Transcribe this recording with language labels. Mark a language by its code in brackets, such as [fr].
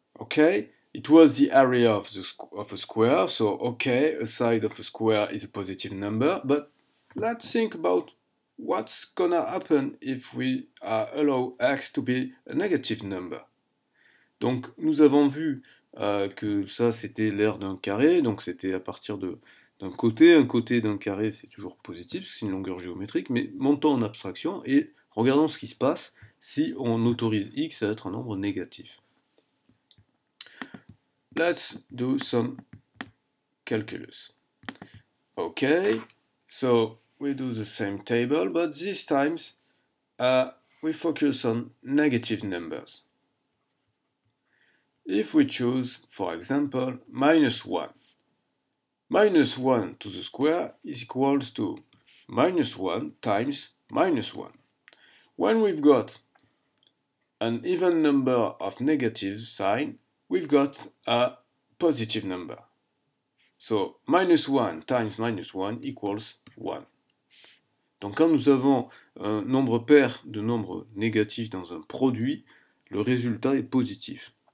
[en] Okay, it was the area of a square, so okay, a side of a square is a positive number, but let's think about what's gonna happen if we allow x to be a negative number. [fr] Donc nous avons vu que ça c'était l'aire d'un carré, donc c'était à partir d'un côté. Un côté d'un carré c'est toujours positif, c'est une longueur géométrique, mais montons en abstraction et regardons ce qui se passe si on autorise x à être un nombre négatif. [en] Let's do some calculus. Okay, so we do the same table, but this time we focus on negative numbers. If we choose, for example, -1. -1 to the square is equals to -1 times -1. When we've got an even number of negative sign, we've got a positive number. So -1 times -1 equals 1. [fr] Donc quand nous avons un nombre pair de nombres négatifs dans un produit, le résultat est positif.